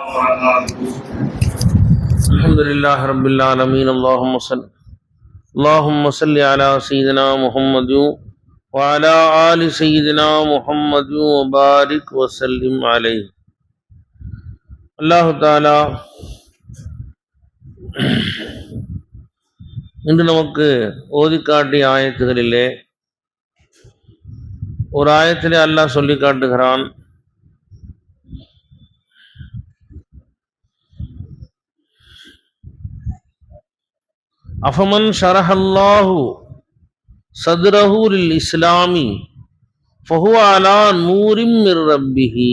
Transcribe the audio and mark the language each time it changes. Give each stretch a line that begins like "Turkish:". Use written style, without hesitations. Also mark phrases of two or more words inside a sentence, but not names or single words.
Arabic: وبركاته. الحمد لله رب العالمين. اللهم صل على سيدنا محمد وعلى آل سيدنا محمد وبارك وسلم عليه.
Tamil: அல்லாஹு தஆலா இன்று நமக்கு ஓதி காட்டிய ஆயத்துகளிலே ஒரு ஆயத்திலே அல்லாஹ் சொல்லி காட்டுகிறான்,
Arabic: أفمن شرح الله صدره للإسلام فهو على نور من ربه.